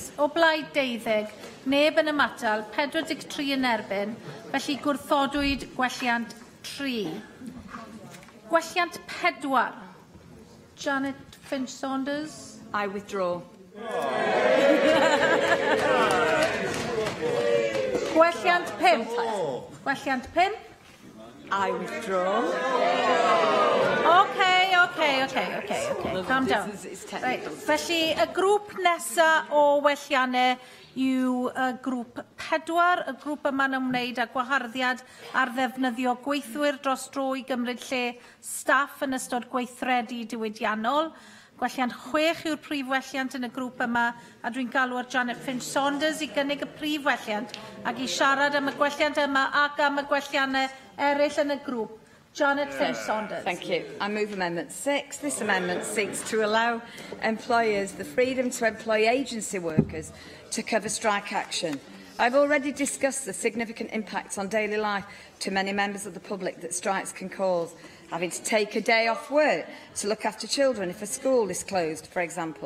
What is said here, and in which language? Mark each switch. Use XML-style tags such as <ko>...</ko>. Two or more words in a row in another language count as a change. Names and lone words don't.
<cy>O blaid 12, neb yn ymatal, 43 yn erbyn, felly gwrthodwyd gwelliant 3. Gwelliant 4. Janet Finch-Saunders.</cy> <en>I withdraw.</en> <cy>Gwelliant 5. Gwelliant 5.</cy> <en>I withdraw. Okay. Calm down. Right.</en> <cy>Felly, y grŵp nesaf o welliannau yw y grŵp 4. Y grŵp yma'n ymwneud â gwaharddiad ar ddefnyddio gweithwyr dros dro i gymryd lle staff yn ystod gweithredu diwydiannol. Gwelliant 6 yw'r prif welliant yn y grŵp yma, a dwi'n galw ar Janet Finch-Saunders i gynnig y prif welliant ac i siarad am y gwelliant yma ac am y gwelliannau eraill yn y grŵp. Janet Finch-Saunders.</cy> <en>Thank you. I move Amendment 6. This amendment seeks to allow employers the freedom to employ agency workers to cover strike action. I've already discussed the significant impacts on daily life to many members of the public that strikes can cause, having to take a day off work to look after children if a school is closed, for example.</en>